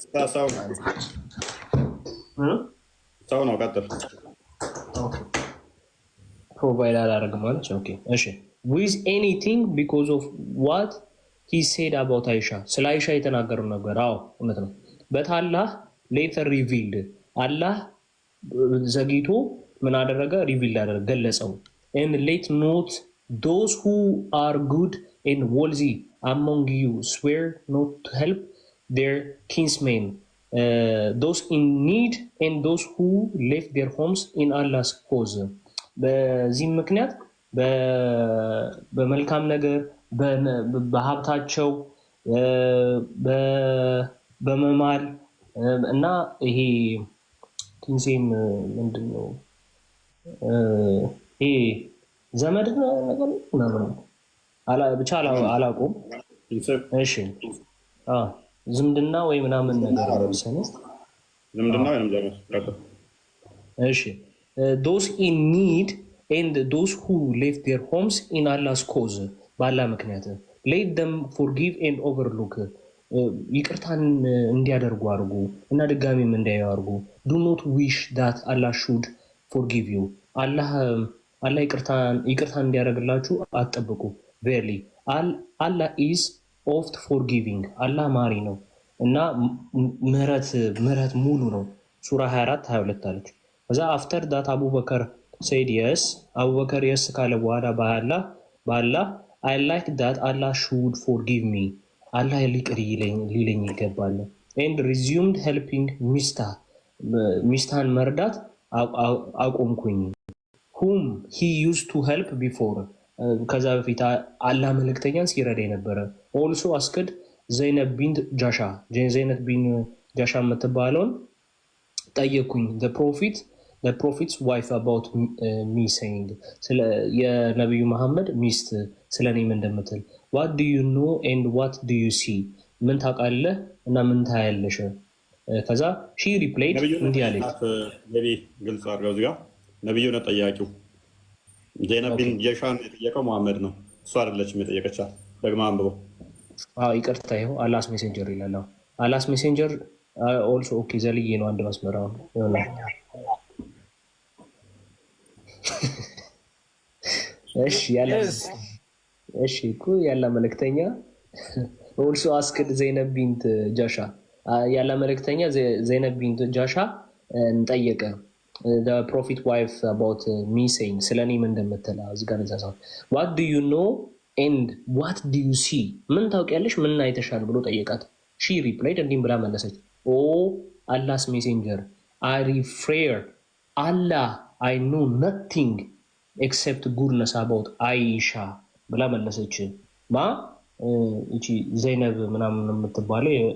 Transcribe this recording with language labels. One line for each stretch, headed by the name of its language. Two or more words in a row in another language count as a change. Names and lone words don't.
Amharic: ሰው ነው ቀጥል ኦኬ ፕሮቫይድ አላደረግም ማለት ኦኬ እሺ
English: with anything because of what he said about Aisha
Amharic: ስለ አይሻ የተናገረው ነገር አዎ እውነት ነው
English: but Allah later revealed
Amharic: አላህ ዘግይቶ ምን አደረገ ሪቪል አደረገ ገለጸው
English: and let not those who are good and wealthy among you swear not to help their kinsmen those in need and those who left their homes in Allah's cause
Amharic: በዚህ ምክንያት በመልካም ነገር በሀብታቸው በመማል እና ይሄ ኪንሴም ምንድነው ይሄ ዘመድ ነገር ብቻ አላውቅም እሺ ዝምድና ወይ ምናምን ነገር መሰለኝ። ዝምድና ወይም ዘመድ።
English: እሺ those in need and those who left their homes in Allah's cause
Amharic: ባላ ምክንያት
English: let them forgive and overlook
Amharic: ይቅርታን እንዲያደርጉ አድርጉ እና ድጋሚም እንዳያደርጉ
English: do not wish that Allah should forgive you
Amharic: አላህ ይቅርታን እንዲያደርግላችሁ አትጠብቁ
English: verily Allah is oft
Amharic: forgiving አላህ ማሪ ነው እና ምህረት ሙሉ ነው ሱራ 24 22 አለች ከዛ after
English: that አቡበከር said yes አቡበከር yes
Amharic: ካለ በኋላ በአላህ
English: I like that Allah should forgive me
Amharic: አላህ ይቅር ሊለኝ ይገባል
English: and resumed helping
Amharic: ሚስታን መርዳት አቆምኩኝ
English: whom he used to help before
Amharic: ከዛ በፊት አላህ መልእክተኛን ሲረዳ የነበረ
English: also asked ዘይነብ ቢንት
Amharic: ጃሻ የምትባለውን ጠየኩኝ
English: the prophet's wife about me saying
Amharic: የነቢዩ መሐመድ ሚስት ስለኔም እንደምትል
English: what do you know and what do you see
Amharic: ምን ታውቃለህ እና ምን ታያለሽ
English: ከዛ she replied
Amharic: እንዲህ አለች ነቢ ግልጽ አድርገው እዚህ ጋር ነቢዩ ነው ጠያቂው ዘይነብ ቢን ጃሻን የጠየቀው መሐመድ ነው እሷ አይደለችም የጠየቀቻት ደግማ አንብበው ይቅርታ ይኸው
English: Allah's messenger
Amharic: ይላል
English: Allah's messenger
Amharic: ኦልሶ ኦኬ ዘልዬ ነው አንድ መስመር አሁን ይሆናል እሺ እኮ ያለ መልእክተኛ ኦልሶ አስክድ ዘይነብ ቢንት ጃሻ ያለ መልእክተኛ ዘይነብ ቢንት ጃሻ እንጠየቀ
English: the prophet wife about me saying
Amharic: ስለኔም እንደምትል እዚህ ጋር እንዛዛው
English: what do you know and what do you see
Amharic: ምን ታውቂያለሽ ምን አይተሻል ብሎ ጠየቃት
English: she replied
Amharic: እንዲህ ብላ መለሰች
English: oh Allah's messenger I refer Allah I know nothing except goodness about Aisha
Amharic: ብላ መለሰች እቺ ዘይነብ ምናምን የምትባለው